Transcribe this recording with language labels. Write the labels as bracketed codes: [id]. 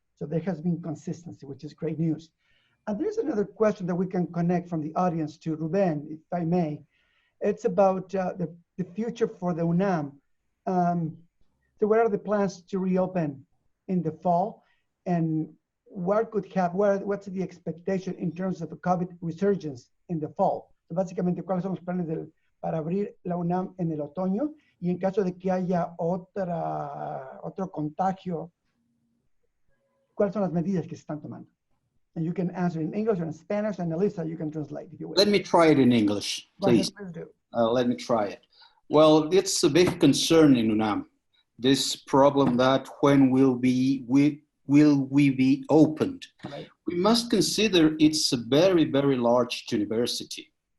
[en] So there has been consistency, which is great news. And there's another question that we can connect from the audience to Ruben, if I may. It's about the future for the UNAM. So what are the plans to reopen in the fall, and what could happen? What's the expectation in terms of the COVID resurgence in the fall? [es] So básicamente, ¿cuáles son los planes para abrir la UNAM en el otoño? Y en caso de que haya otro contagio, ¿cuáles son las medidas que se están tomando? [en] And you can answer in English or in Spanish, and Elisa, you can translate if you will. Let me try it in English, please. Please do. Let me try it. Well, it's a big concern in UNAM, this problem that when will we be opened? Right. We must consider it's a very, very large university.